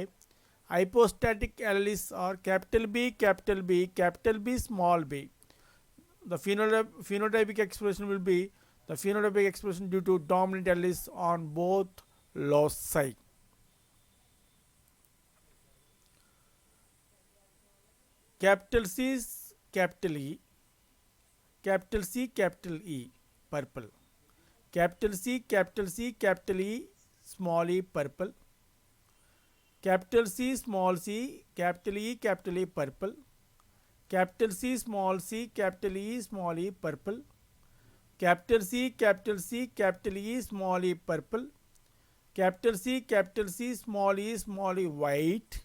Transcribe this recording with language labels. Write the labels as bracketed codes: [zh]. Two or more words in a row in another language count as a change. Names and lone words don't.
[en] Hypostatic alleles are capital B, small b. The phenotypic expression will be the phenotypic expression due to dominant alleles on both loci. Capital C is capital E, capital C, capital E, purple. Capital C, capital E, small e, purple. Capital C, small c, capital E, purple. Capital C, small c, capital E, small e, purple. Capital C, capital E, small e, purple. Capital C, small e, white.